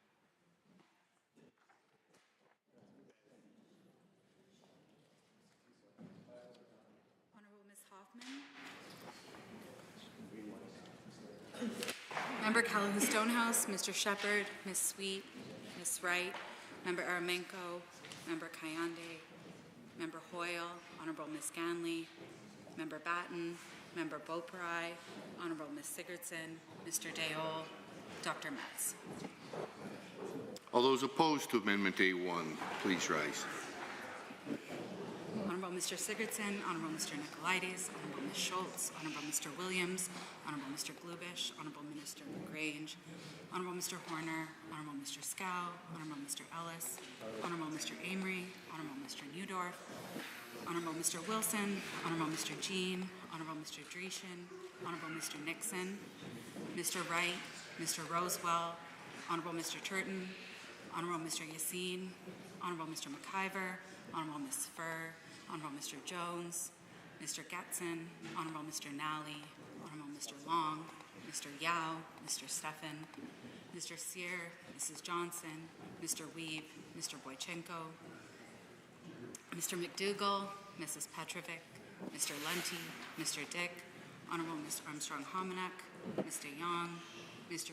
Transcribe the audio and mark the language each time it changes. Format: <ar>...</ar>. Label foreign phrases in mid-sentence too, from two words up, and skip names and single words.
<en>Honourable Ms. Hoffman. Member Callaghan Stonehouse, Mr. Shepherd, Ms. Sweet, Ms. Wright, Member Aramenko, Member Kayande, Member Hoyle, Honourable Ms. Ganley, Member Batten, Member Beaupre, Honourable Ms. Sigurdsson, Mr. Dayol, Dr. Metz. All those opposed to Amendment A1, please rise. Honourable Mr. Sigurdsson, Honourable Mr. Nicolaides, Honourable Ms. Schultz, Honourable Mr. Williams, Honourable Mr. Glubish, Honourable Minister Grange, Honourable Mr. Horner, Honourable Mr. Scow, Honourable Mr. Ellis, Honourable Mr. Amory, Honourable Mr. Newdorf, Honourable Mr. Wilson, Honourable Mr. Jean, Honourable Mr. Dreeshen, Honourable Mr. Nixon, Mr. Wright, Mr. Rosewell, Honourable Mr. Turton, Honourable Mr. Yassine, Honourable Mr. McIver, Honourable Ms. Furr, Honourable Mr. Jones, Mr. Getson, Honourable Mr. Nally, Honourable Mr. Long, Mr. Yao, Mr. Stefan, Mr. Sear, Mrs. Johnson, Mr. Weeb, Mr. Boychenko, Mr. McDougall, Mrs. Petrovic, Mr. Lunty, Mr. Dick, Honourable Mr. Armstrong-Hominick, Mr. Young, Mr.</en>